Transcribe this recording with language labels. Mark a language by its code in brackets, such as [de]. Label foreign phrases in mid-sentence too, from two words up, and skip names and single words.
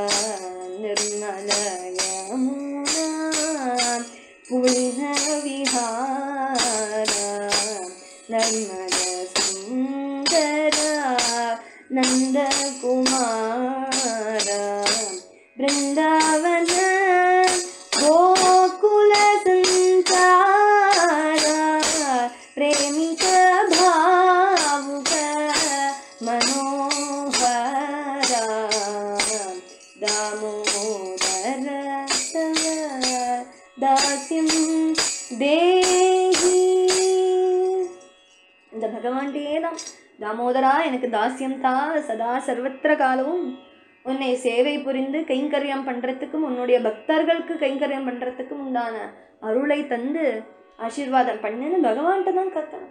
[sa] निर्मलयमुना पुण्यविहार नर्मद सुन्दर नन्दकुमार वृन्दावन गोकुल संसार भावुक मनोहरा दामोदर तव दास्यं देहि. [ta] இந்த பகவான்கிட்டே தான் தாமோதரா எனக்கு தாஸ்யம் தா, சதா சர்வத்திர காலமும் உன்னை சேவை புரிந்து கைங்கரியம் பண்றதுக்கும் உன்னுடைய பக்தர்களுக்கு கைங்கரியம் பண்றதுக்கும் உண்டான அருளை தந்து ஆசீர்வாதம் பண்ணுன்னு பகவான்கிட்ட தான் கேட்கணும்.